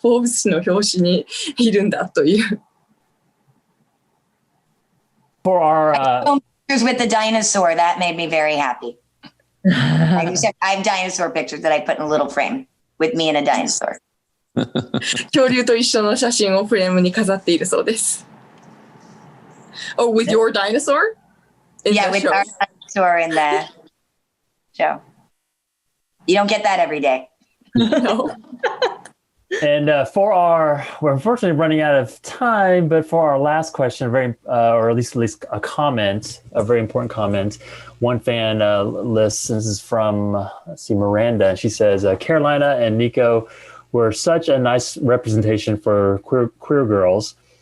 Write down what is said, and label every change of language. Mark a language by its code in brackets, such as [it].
[ja] フォーブズ誌の表紙にいるんだという。 [en] For our pictures with the dinosaur, that made me very happy. I have dinosaur pictures that I put in a little frame with me and a dinosaur. [ja] 恐竜と一緒の写真をフレームに飾っているそうです。 [en] Oh, with your dinosaur? Yeah, with our dinosaur in the show. You don't get that every day. No. And we're unfortunately running out of time, but for our last question, or at least a comment, a very important comment, one fan lists, this is from, Miranda, and she says, Karolina and Nico were such a nice representation for queer girls.